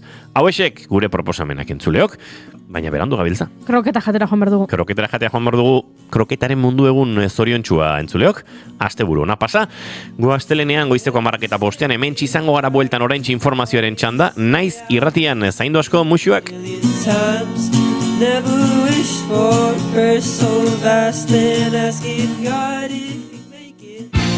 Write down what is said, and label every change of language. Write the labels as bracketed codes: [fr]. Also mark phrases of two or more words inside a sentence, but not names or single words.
[eu] Hauexek gure proposamenak entzuleok, baina berandu gabiltza. Kroketa jatera joan behar dugu. Kroketaren mundu egun zoriontsua entzuleok. Asteburu ona pasa. Gu astelenean goizeko 10:05 hementsi izango gara bueltan oraintxe informazioaren txanda. Naiz irratian zaindu asko musuak. [en] Never wish for a curse so vast and asking God if you make it.